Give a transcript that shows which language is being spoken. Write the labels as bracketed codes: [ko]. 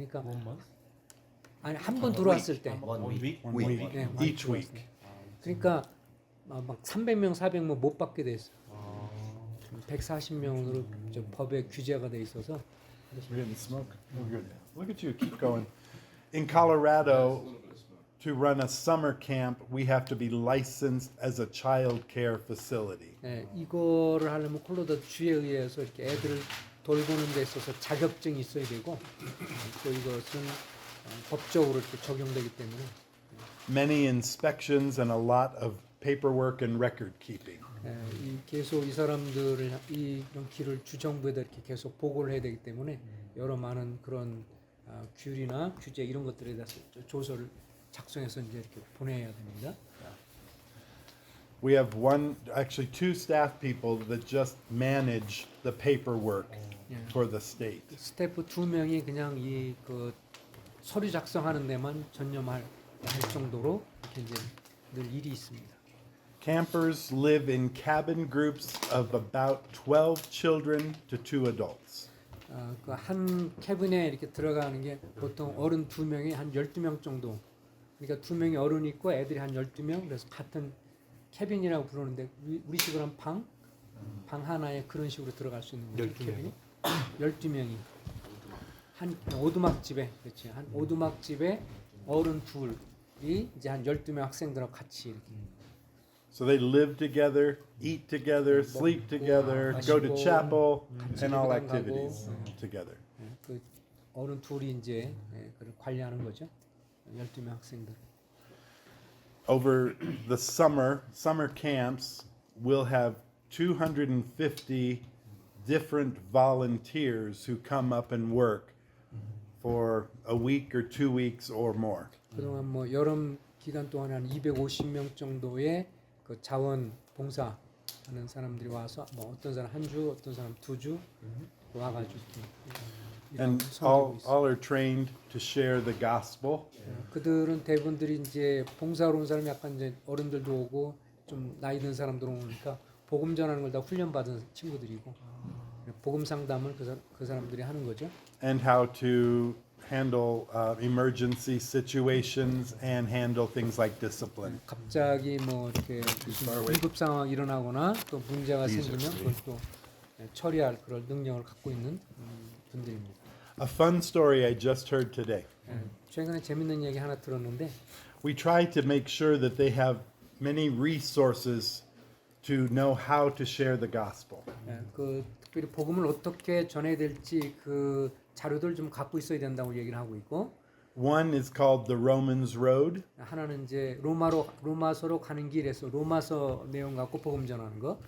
[ko] 그러니까 아니 한 번 들어왔을 때, [en] One week. One week. [ko] 네, [en] Each [ko] 많이 [en] week. [ko] 그러니까 막 300명, 400명 못 받게 돼 있어. 140명으로 법에 규제가 돼 있어서. [en] We didn't smoke. We're good. Look at you. Keep going. In Colorado, to run a summer camp, we have to be licensed as a child care facility. [ko] 예, 이거를 하려면 콜로라도 주에 의해서 이렇게 애들을 돌보는 데 있어서 자격증이 있어야 되고 또 이것은 법적으로 이렇게 적용되기 때문에 [en] Many inspections and a lot of paperwork and record keeping. [ko] 이 계속 이 사람들을 이런 길을 주정부에다 이렇게 계속 보고를 해야 되기 때문에 여러 많은 그런 규리나 규제 이런 것들에 대해서 조서를 작성해서 이제 이렇게 보내야 됩니다. [en] We have actually two staff people that just manage the paperwork for the state. [ko] 스태프 2명이 그냥 이 그 서류 작성하는 데만 전념할 정도로 이렇게 이제 늘 일이 있습니다. [en] Campers live in cabin groups of about 12 children to 2 adults. [ko] 그 한 캐빈에 이렇게 들어가는 게 보통 어른 2명이 한 12명 정도. 그러니까 2명이 어른이 있고 애들이 한 12명. 그래서 같은 캐빈이라고 부르는데 우리식으로 한 방 하나에 그런 식으로 들어갈 수 있는 거죠. 12명이. 12명이 한 오두막집에 그렇지. 한 오두막집에 어른 둘이 이제 한 12명 학생들하고 같이 이렇게 [en] So they live together, eat together, sleep together, go to chapel, and all activities together. [ko] 그 어른 둘이 이제 그걸 관리하는 거죠. 12명 학생들. [en] Over the summer camps, we'll have 250 different volunteers who come up and work for a week or 2 weeks or more. [ko] 그동안 뭐 여름 기간 동안 한 250명 정도의 그 자원 봉사 하는 사람들이 와서 뭐 어떤 사람 한 주, 어떤 사람 2주 와가지고 [en] And all are trained to share the gospel. [ko] 그들은 대부분들이 이제 봉사로 온 사람이 약간 이제 어른들도 오고 좀 나이 든 사람들 오니까 복음 전하는 걸 다 훈련 받은 친구들이고 복음 상담을 그 사람들이 하는 거죠. [en] And how to handle emergency situations and handle things like discipline. [ko] 갑자기 뭐 이렇게 무슨 긴급 상황 일어나거나 또 문제가 생기면 그걸 또 처리할 그런 능력을 갖고 있는 분들입니다. [en] A fun story I just heard today. [ko] 최근에 재밌는 얘기 하나 들었는데 [en] We try to make sure that they have many resources to know how to share the gospel. [ko] 그 특별히 복음을 어떻게 전해야 될지 그 자료들 좀 갖고 있어야 된다고 얘기를 하고 있고 [en] One is called the Romans Road. [ko] 하나는 이제 로마서로 가는 길에서 로마서 내용 갖고 복음 전하는 거.